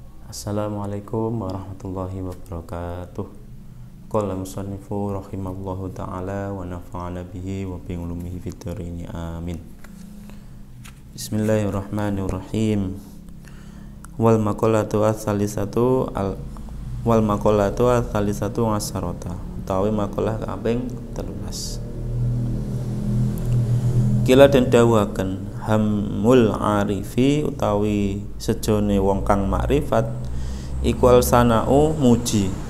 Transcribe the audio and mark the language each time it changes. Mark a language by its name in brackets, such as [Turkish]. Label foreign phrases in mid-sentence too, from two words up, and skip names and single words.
[Arabic] السلام عليكم ورحمة الله وبركاته. قال المصنف رحمه الله تعالى ونفعنا به وبعلومه في الدارين آمين. بسم الله الرحمن الرحيم. والمقالة الثالثة عشرة. [Javanese] Utawi maqalah kaping 13. Kila den dawuhaken [Arabic] حمد العارف [Javanese] utawi sejone wong kang makrifat iku [Arabic] الثناء [Javanese] muji.